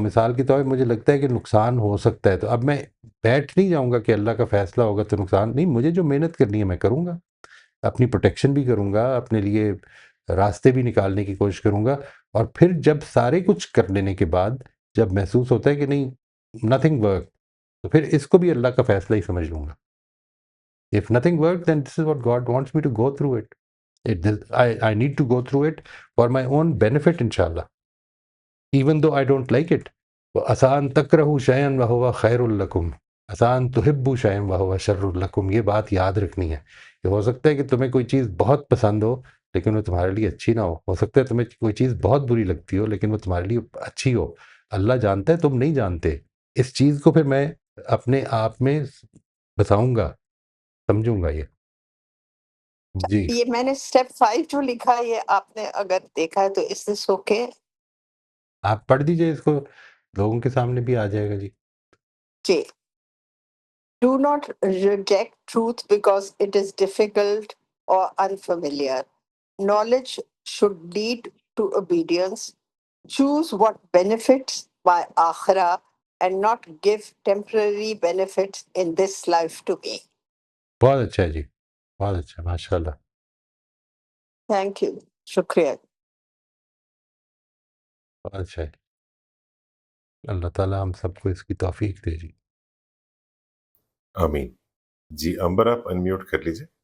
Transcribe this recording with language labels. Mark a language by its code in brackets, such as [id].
[ur] مثال کے طور پر مجھے لگتا ہے کہ نقصان ہو سکتا ہے، تو اب میں بیٹھ نہیں جاؤں گا کہ اللہ کا فیصلہ ہوگا تو نقصان نہیں. مجھے جو محنت کرنی ہے میں کروں گا، اپنی پروٹیکشن بھی کروں گا، اپنے لیے راستے بھی نکالنے کی کوشش کروں گا. اور پھر جب سارے کچھ کر لینے کے بعد جب محسوس ہوتا ہے کہ نہیں، نتھنگ ورک، تو پھر اس کو بھی اللہ کا فیصلہ ہی سمجھ لوں گا. [en] If nothing works, then this is what God wants me to go through it. I need to go through it for my own benefit, inshallah. Even though I don't like it. [ar] وَأَسَىٰ أَن تَكْرَهُوا شَيْئًا وَهُوَ خَيْرٌ لَكُمْ عَسَىٰ أَن تُحِبُّوا شَيْئًا وَهُوَ شَرٌّ لَكُمْ. [ur] یہ بات یاد رکھنی ہے کہ ہو سکتا ہے کہ تمہیں کوئی چیز بہت پسند ہو لیکن وہ تمہارے لیے اچھی نہ ہو. ہو سکتا ہے تمہیں کوئی چیز بہت بری لگتی ہو لیکن وہ تمہارے لیے اچھی ہو. اللہ جانتا ہے، تم نہیں جانتے. اس چیز کو پھر میں اپنے آپ میں بتاؤں گا، سمجھوں گا. یہ جی یہ میں نے اسٹیپ 5 جو لکھا ہے، یہ آپ نے اگر دیکھا ہے تو اس سے اوکے. آپ پڑھ دیجئے اس کو، لوگوں کے سامنے بھی آ جائے گا. جی جی. [en] Do not reject truth because it is difficult or unfamiliar. Knowledge should lead to obedience. Choose what benefits my akhirah and not give temporary benefits in this life to me. [ur] بہت اچھا ہے جی، بہت اچھا، ماشاء اللہ. [en] Thank you. [ur] شکریہ. بہت اچھا ہے. اللہ تعالیٰ ہم سب کو اس کی توفیق دے. جی آمین. جی امبر آپ انمیوٹ کر لیجئے.